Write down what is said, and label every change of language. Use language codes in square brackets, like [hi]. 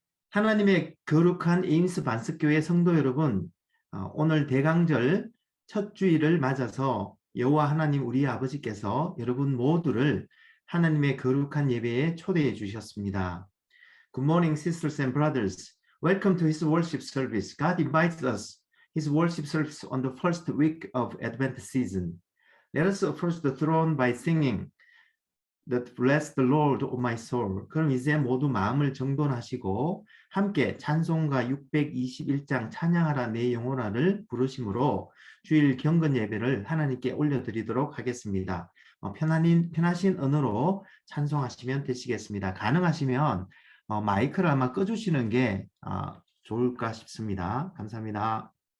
[ko] 하나님의 거룩한 에임스 반석교회 성도 여러분, 오늘 대강절 첫 주일을 맞아서 여호와 하나님 우리 아버지께서 여러분 모두를 하나님의 거룩한 예배에 초대해 주셨습니다. [en] Good morning, sisters and brothers. Welcome to His worship service. God invites us His worship service on the first week of Advent season. Let us approach the throne by singing that bless the Lord, O my soul. [ko] 그럼 이제 모두 마음을 정돈하시고 함께 찬송가 621장 찬양하라 내 영혼아를 부르심으로 주일 경건 예배를 하나님께 올려드리도록 하겠습니다. 편하신 언어로 찬송하시면 되시겠습니다. 가능하시면 마이크를 아마 꺼주시는 게 좋을까 싶습니다. 감사합니다.